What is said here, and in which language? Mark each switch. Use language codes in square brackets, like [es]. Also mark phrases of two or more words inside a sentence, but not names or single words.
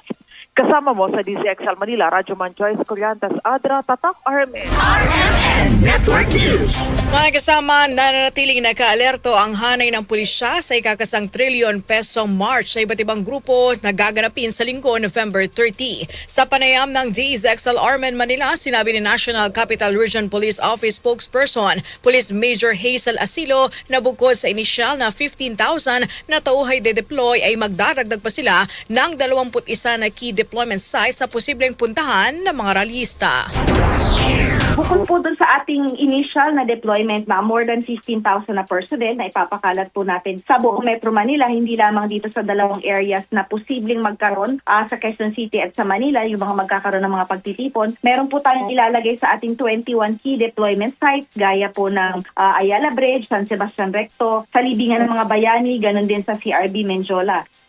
[tl] Kasama mo sa DZXL Manila, Radyoman Joyce Coriantes Adra, Tatak RMN. RMN Network News. Mga kasama, nananatiling nakaalerto ang hanay ng pulisya sa ikakasang trilyon pesong march sa iba't ibang grupo na gaganapin sa linggo, November 30. Sa panayam ng DZXL Armen Manila, sinabi ni National Capital Region Police Office spokesperson, Police Major Hazel Asilo, na bukod sa inisyal na 15,000 na tauhay de-deploy ay magdaragdag pa sila ng 21 na [en] key deployment sites [tl] sa posibleng puntahan ng mga rallyista. Bukod po doon sa ating initial na deployment na [en] more than [tl] 15,000 na personnel na ipapakalat po natin sa buong Metro Manila, hindi lamang dito sa dalawang areas na posibleng magkaroon sa Quezon City at sa Manila, yung mga magkakaroon ng mga pagtitipon. Meron po tayong ilalagay sa ating 21 [en] key deployment sites, [tl] gaya po ng Ayala Bridge, San Sebastian Recto, sa libingan ng mga bayani, ganun din sa CRB Menjola.